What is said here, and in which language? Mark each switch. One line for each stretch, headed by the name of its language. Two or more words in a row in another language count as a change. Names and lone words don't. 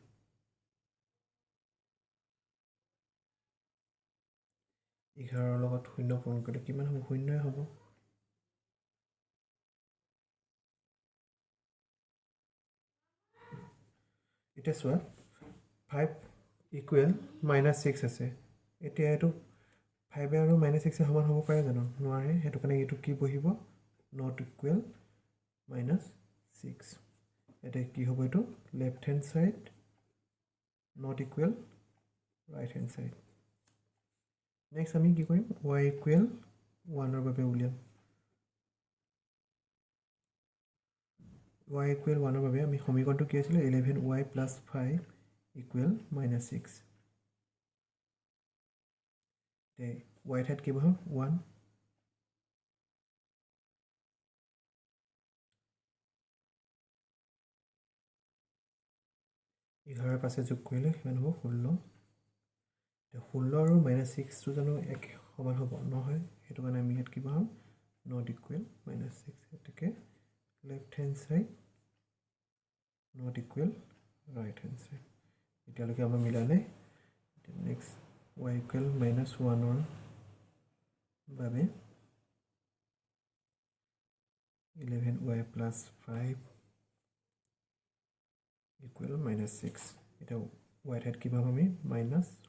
Assamese: 11 ৰ লগত 0 পূৰণ কৰিলে কিমান হ'ব 0 হ'ব এটা চোৱা 5 = -6 আছে এতিয়া এটো 5 আৰু -6 সমান হ'ব পাৰে জানো নোৱাৰে হেতু কাৰণে এটো কি বহিব
English: not equal
Assamese: -6 এটা কি হ'ব এটো
English: left hand side not equal right hand side
Assamese: নেক্সট আমি কি কৰিম y = 1 ৰ বাবে উলিয়াম y = 1 ৰ বাবে আমি সমীকৰণটো কি আছিল 11y + 5 = -6 তে y ঠাইত কি বহাম 1 11 পাছে যোগ কৰিলে কিমান হ'ব 16 16 আৰু -6 টো জানো এক সমান হ'ব নহয় হেতু কাৰণে আমি ইয়াত কি বহাম
English: not equal
Assamese: -6 এটাকে
English: left hand side not equal right hand side
Assamese: এতিয়ালৈকে আমাৰ মিলা নাই নেক্সট y = -1 ৰ বাবে 11y + 5 = -6 এটা y ঠাইত কি পাম আমি -1